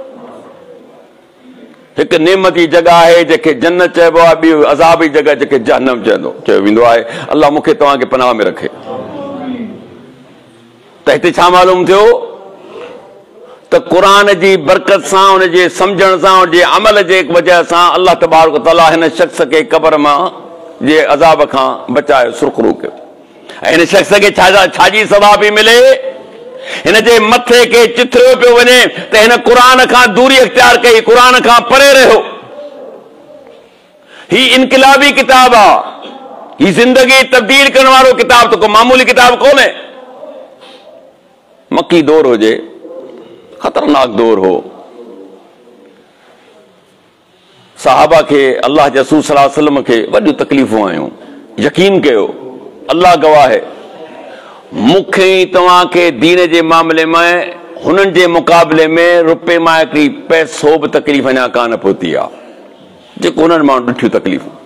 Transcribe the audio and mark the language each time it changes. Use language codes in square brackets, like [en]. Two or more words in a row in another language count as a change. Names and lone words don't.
[sd] हिकु नेमती जगह आहे जंहिंखे जन्नत चइबो आहे, ॿी अज़ाबी जगह जंहिंखे जहन्नम चयो वेंदो आहे। अल्लाह मूंखे तव्हांखे पनाह में रखे। त हिते छा मालूम थियो त क़ुरान जी बरकत सां, उनजे सम्झण सां, उनजे अमल जे वजह सां [ar] الله تبارك وتعالى [sd] हिन शख़्स खे क़बर मां जे अज़ाब खां बचायो, सुरख़रू कयो। ऐं हिन शख़्स खे छाजी सवाब बि मिले, हिन जे मथे के चिथरियो पियो वञे त हिन क़ुरान खां दूरी इख्तियार कई, क़ुरान खां परे रहियो। ही इनकलाबी किताब आहे, ही ज़िंदगी तब्दील करण वारो किताब, तो को मामूली किताब कोन्हे। मक्की दौर हुजे, खतरनाक दौर हो। सहाबा के अल्लाह जे रसूल [ar] صلى الله عليه وسلم [sd] के वॾियूं तकलीफ़ूं आयूं। यकीन कयो, अल्लाह गवाह है, मूंखे तव्हांखे दीन जे मामले में हुननि जे मुक़ाबले में रुपए मां हिकिड़ी पैसो बि तकलीफ़ अञा कान पहुती आहे जेको हुननि मां ॾिठियूं तकलीफ़ूं।